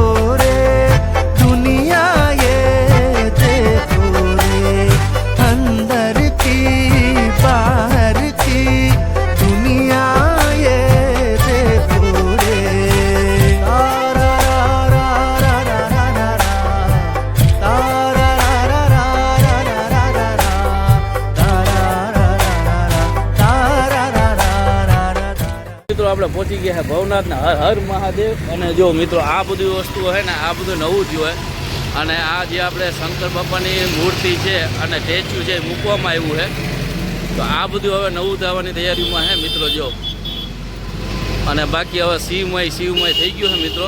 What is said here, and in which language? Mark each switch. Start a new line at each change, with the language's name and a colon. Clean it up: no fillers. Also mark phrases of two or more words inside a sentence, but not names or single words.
Hindi: रे दुनिया ये देखो रे अंदर की बाहर की दुनिया ये देखो रे तारा रा रा रा रा रा रा तारा रा रा रा रा रा रा रा तारा रा रा रा
Gujarati: મિત્રો આપણે પહોંચી ગયા છે ભવનાથના. હર હર મહાદેવ. અને જો મિત્રો આ બધી વસ્તુઓ છે ને આ બધું નવું થયું હોય અને આ જે આપણે શંકર બાપાની મૂર્તિ છે અને સ્ટેચ્યુ છે એ મૂકવામાં આવ્યું છે. તો આ બધું હવે નવું થવાની તૈયારીમાં છે મિત્રો જો. અને બાકી હવે શિવમય થઈ ગયું છે મિત્રો.